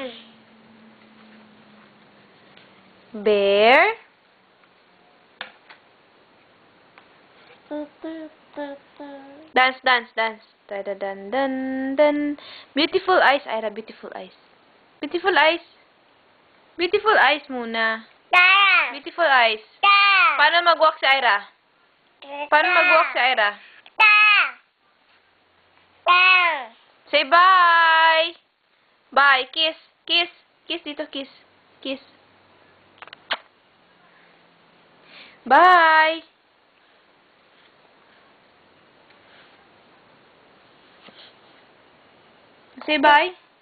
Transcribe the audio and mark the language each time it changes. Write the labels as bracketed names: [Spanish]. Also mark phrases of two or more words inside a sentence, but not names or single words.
[English] Bear. Dance, dance, dance. Da da dan dan dan. Beautiful eyes, Ira. Beautiful eyes. Beautiful eyes. Beautiful eyes muna. Beautiful eyes. [Filipino] Paano mag-walk si Ira? Paano mag-walk si Ira? [English] Say bye! Bye! Kiss! Kiss! Kiss dito, kiss. Kiss. Bye! Say bye!